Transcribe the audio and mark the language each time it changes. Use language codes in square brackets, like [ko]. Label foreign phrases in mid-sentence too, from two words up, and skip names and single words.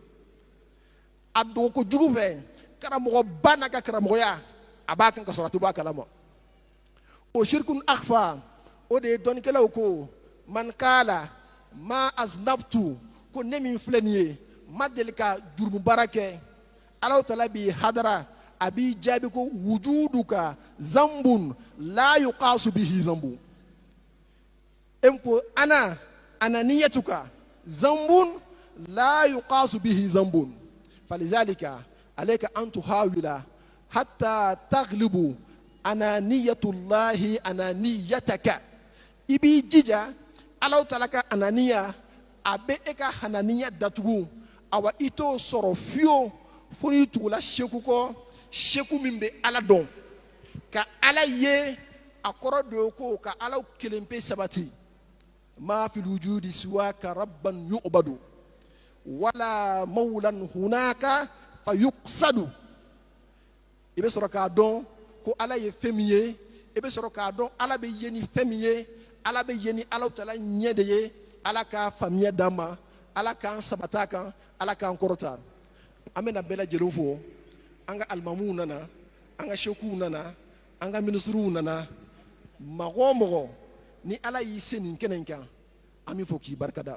[bm] a dogo kojugu fɛ karamɔgɔba n'a ka karamɔgɔya a b'a kan ka sɔrɔ a tɛ bɔ a kalama o [ar] شرك أخفى [bm] o de ye dɔnnikɛlaw ko [ar] من قال ما أذنبت [bm] ko ne min filɛ nin ye ma deli ka jurumubaara kɛ Alahu Taala b'i hadara a b'i jaabi ko [ar] وجودك ذنب لا يقاس به ذنب em ko أنانيتك ذنب لا يقاس به ذنب فلذلك عليك أن تحاول حتى تغلب أنانية الله أنانيتك [bm] i b'i jija Alahu Taala ka ananiya a bɛ e ka hananiya datugu awa i t'o sɔrɔ fiyewu fo n'i tugula seku kɔ seku min bɛ ala dɔn ka ala ye a kɔrɔ de ye ko ka Alahu kelen pe sabati [ar] ما في الوجود سواك ربا يعبد ولا مولا هناك فيقصد. [bm] Ibe sɔrɔ k'a dɔn ko Ala ye fɛn min ye, i bɛ sɔrɔ k'a dɔn Ala bɛ ye ni fɛn min ye, Ala bɛ ye ni Alahu Taala ɲɛ de ye. Ala ka faamuya d'an ma, Ala k'an sabata kan, Ala k'an kɔrɔta. An bɛna bɛɛ lajɛlen fo, an ka alimamuw nana, an ka sekuw nana, an ka minisiriw nana, mɔgɔ o mɔgɔ ni Ala y'i se nin kɛnɛ in kan, an bɛ fɔ k'i barikada.